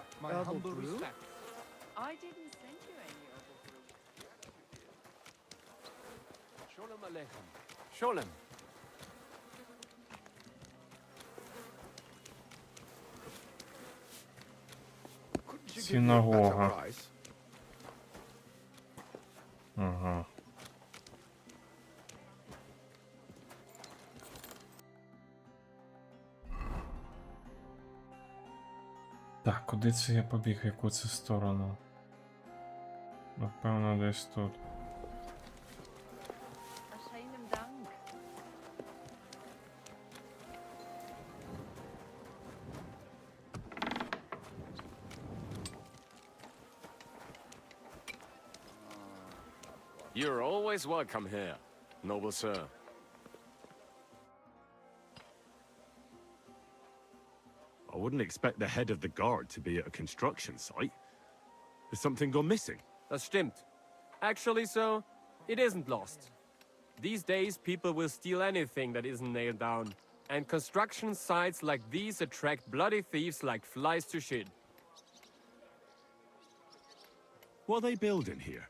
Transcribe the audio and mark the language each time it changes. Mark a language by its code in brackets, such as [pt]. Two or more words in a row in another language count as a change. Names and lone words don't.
[en] My humble respect. I didn't send you any herbal brew. [yi] Sholem Aleichem. Sholem. [en] Couldn't you give me a better [uk] Синагога. [en] price? [uk] Ага. Так, куди це я побіг, в яку це сторону? Напевно, десь тут. [de] Verschiedenen Dank. [en] You're always welcome here, noble sir. I wouldn't expect the head of the guard to be at a construction site. Has something gone missing? [de] Das stimmt. [en] Actually, so, it isn't lost. These days, people will steal anything that isn't nailed down. And construction sites like these attract bloody thieves like flies to shit. What are they building here?